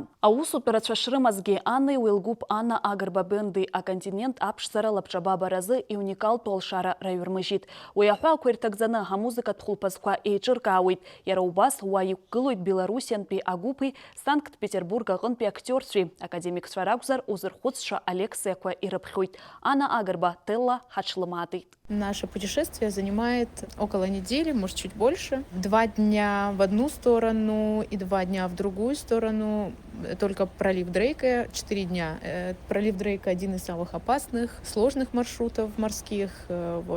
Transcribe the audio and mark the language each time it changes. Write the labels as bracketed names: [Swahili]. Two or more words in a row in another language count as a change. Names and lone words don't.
[Abkhazian] Аусутәарацәа шрымазгьы Аннеи уи лгәыԥ Анна Агрба бенди аконтинент аԥшӡара лабҿаба баразы иуникалтәу алшара раҩрмыжьит. Уи аҳәаақәа ирҭагӡаны ҳамузыкатә хәылԥазқәа еиҿыркаауеит. Иара убас уа иқәгылоит Белоруссиантәи агәыԥи Санкт-Петербург аҟынтәи актиорцәеи академикцәа ракәзар узырхәыцша алекциақәа ирыԥхьоит. Анна Агрба Телла ҳаҽлымаатит. [Russian] Наше путешествие занимает около недели, может чуть больше. 2 дня в одну сторону и 2 дня в другую сторону. Только пролив Дрейка 4 дня. Пролив Дрейка один из самых опасных, сложных маршрутов морских. Вот.